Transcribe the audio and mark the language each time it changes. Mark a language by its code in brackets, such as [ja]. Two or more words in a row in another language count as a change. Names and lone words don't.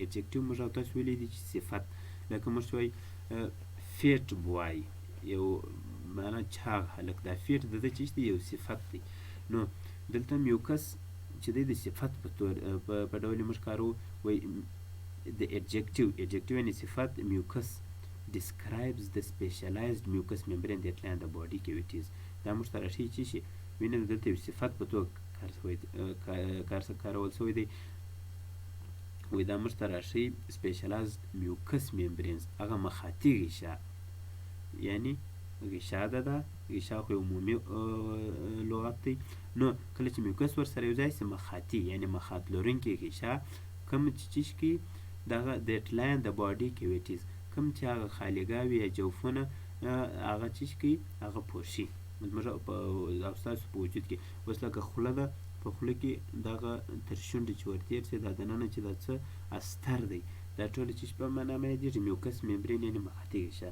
[ps] ایډجکټیو موږ او تاسو ویلی دي چې صفت، لکه موږ چې وایي [en] fat boy [ps] یو معنا چاغ هلک، دا فیټ د ده چې دی یو صفت دی. نو دلته میوکس چې دی د صفت په ډول موږ کاروو. وایي د adjective یعنې صفت میوکس [en] describes the specialized mucous membrane that line the body cavities. [ps] دا موږ ته راښیي چې شي وینه دلته یو صفت په توګه کارول شوی دی. وایي دا موږ ته راښیي [en] specialized mucous membranes، [ps] هغه مخاطي غشا، یعنې غشا ده غشا خو یو عمومي لغت دی. نو کله چې میوکس ورسره یو ځای سي مخاطي یعنې مخاط لرونکې غشا کوم چې کې دغه [en] that line the body cavities، [ps] کوم چې هغه خالیګاوې یا جوفونه هغه چې کوي هغه پوښي زموږ او ستاسو په وجود کې. اوس لکه خوله ده، په خوله کې دغه تر شونډې چې ورتېر سي دا دننه چې دا څه استر دی دا ټولې چې په معنا باندې [en] mucous membrane [ps] یعنې مخاطي غشا.